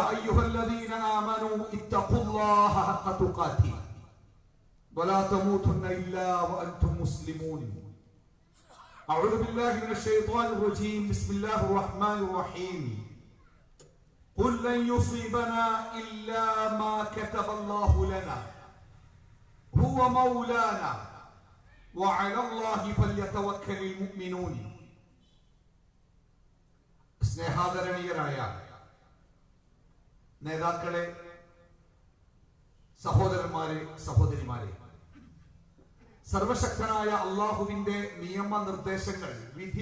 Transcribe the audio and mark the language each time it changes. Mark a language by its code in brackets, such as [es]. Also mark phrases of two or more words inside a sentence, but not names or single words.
[ar] أيها الذين آمنوا اتقوا الله حق تقاته ولا تموتن إلا وأنتم مسلمون أعوذ بالله من الشيطان الرجيم بسم الله الرحمن الرحيم قل لن يصيبنا إلا ما كتب الله لنا هو مولانا وعلى الله فليتوكل المؤمنون [ml] സ്നേഹാദരണീയരായ നേതാക്കളെ, സഹോദരന്മാരെ, സഹോദരിമാരെ, സർവശക്തനായ അള്ളാഹുവിന്റെ നിയമനിർദ്ദേശങ്ങൾ, വിധി